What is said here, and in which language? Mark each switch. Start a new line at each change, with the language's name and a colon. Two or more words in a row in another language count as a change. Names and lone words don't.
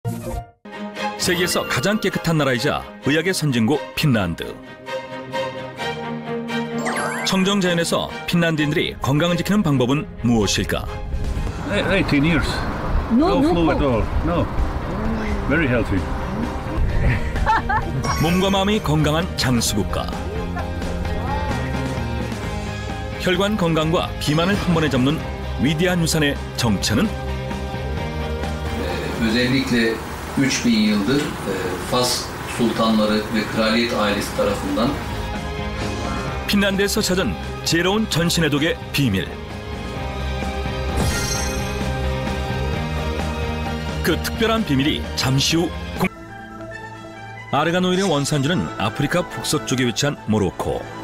Korean: 세계에서 가장 깨끗한 나라이자 의학의 선진국 핀란드. 청정자연에서 핀란드인들이 건강을 지키는 방법은 무엇일까?
English: 18 years. No flu at all. No. Very healthy.
Korean: 몸과 마음이 건강한 장수국가. 혈관 건강과 비만을 한 번에 잡는 위대한 유산의 정체는?
Turkish: Özellikle 3000 yıldır Fas sultanları ve kraliyet ailesi tarafından
Korean: 핀란드에서 찾은 지혜로운 전신해독의 비밀. 그 특별한 비밀이 잠시 후 아르간 오일의 원산지는 아프리카 북서쪽에 위치한 모로코.